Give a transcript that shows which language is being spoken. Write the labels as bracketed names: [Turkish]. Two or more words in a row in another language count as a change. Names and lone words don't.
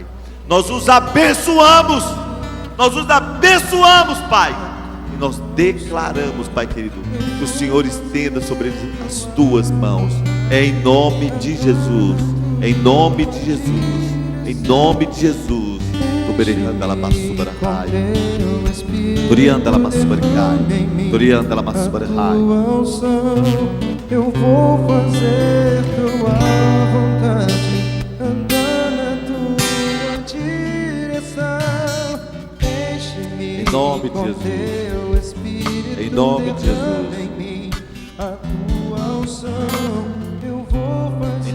[Portuguese] Nós os abençoamos, Pai, e nós declaramos, Pai querido, que o Senhor estenda sobre eles as tuas mãos, em nome de Jesus, em nome de Jesus. Em nome de Jesus. Turianda la masubarakai. Turianda la masubarakai. Turianda la masubarakai. Eu vou fazer tua vontade, andar na tua direção. Deixe-me em nome de com Jesus. teu Espírito Em nome de derramando Jesus. em mim a tua unção. Eu vou fazer